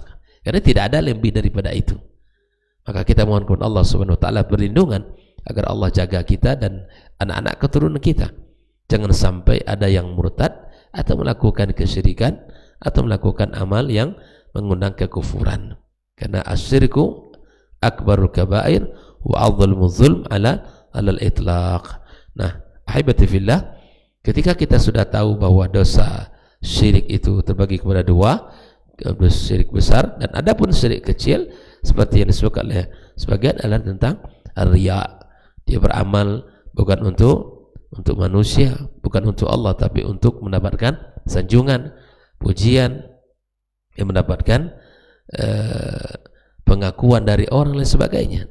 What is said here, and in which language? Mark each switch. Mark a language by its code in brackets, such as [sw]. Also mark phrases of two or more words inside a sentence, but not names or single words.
[id] Karena tidak ada lebih daripada itu. Maka kita mohon kepada Allah [ar] سبحانه وتعالى [id] perlindungan agar Allah jaga kita dan anak-anak keturunan kita. Jangan sampai ada yang murtad atau melakukan kesyirikan atau melakukan amal yang mengundang kekufuran. [ar] الشرك أكبر الكبائر والظلم ظلم على الإطلاق. [id] Nah, [ar] أحبتي في الله, [id] ketika kita sudah tahu bahwa dosa syirik itu terbagi kepada dua, syirik besar dan adapun syirik kecil, seperti yang disebutkan oleh sebagian adalah tentang riya. Dia beramal bukan untuk manusia, bukan untuk Allah, tapi untuk mendapatkan sanjungan, pujian, yang mendapatkan pengakuan dari orang dan sebagainya.